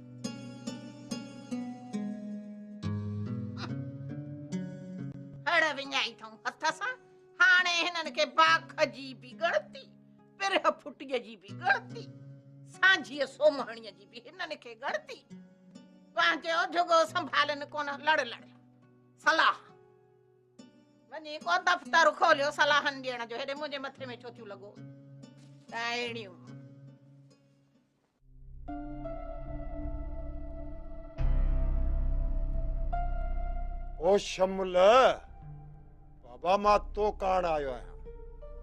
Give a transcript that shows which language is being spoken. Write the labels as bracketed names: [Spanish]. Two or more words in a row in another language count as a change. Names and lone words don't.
[Sindhi] हड़ विञाई अथऊं हथ सां। हाणे हिननि खे बाख जी बि ॻणती, पिरह फुटीअ जी बि ॻणती, सांझीअ सोमहणीअ जी बि हिननि खे ॻणती। पंहिंजो झुगो संभालनि कोन, लड़ लड़ सलाह। वञी को दफ़्तर खोलियो सलाहनि ॾियण जो, हेॾे मुंहिंजे मथे में छो थियूं लॻो? ताइड़ियूं ओ शमुल, बाबा मां तो कान आयो आहियां।